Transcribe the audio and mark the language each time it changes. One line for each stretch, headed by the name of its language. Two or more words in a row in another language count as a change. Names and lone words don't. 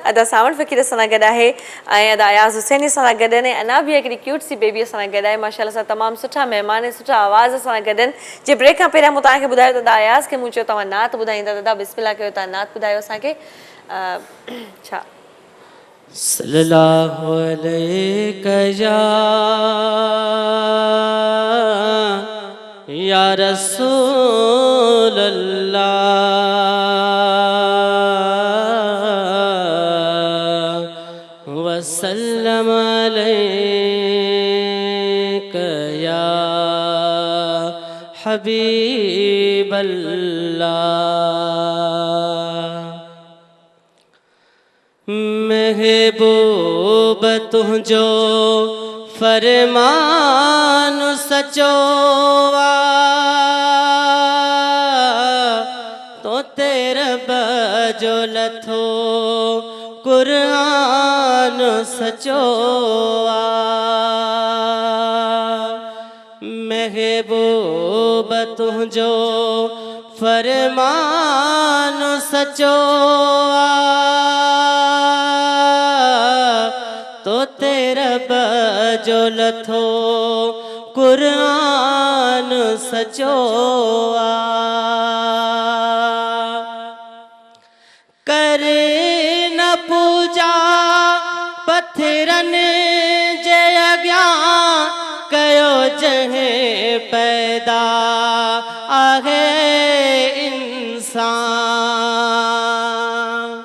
Sindhi: अदा सावण फ़क़ीर सां गॾु आहे ऐं अदा अयाज़ हुसैनी सां गॾु आहिनि, अञा बि हिकिड़ी क्यूट सी बेबी सां गॾु आहे। माशाअल्लाह सां तमामु सुठा महिमान ऐं सुठा आवाज़ सां गॾु आहिनि। जे ब्रेक खां पहिरियां मूं तव्हांखे ॿुधायो त अदा अयाज़ खे मूं चयो तव्हां नात ॿुधाईंदा, दादा बिस्मिल्लाह कयो, तव्हां नात ॿुधायो असांखे। छा
Arabic: صلى الله عليه يا رسول الله وسلم عليك يا حبيب الله.
Sindhi: महबूब तुंहिंजो फरमान सचो आ, तो तेरा बजो लथो कुरान सचो आ। महबूब तुंहिंजो फरमान सचो आ, तो तेरा बजो लथो कुरान सचो आ। करे न पूजा पत्थरन जे अॻियां, कयो जंहिं पैदा आहे इंसान।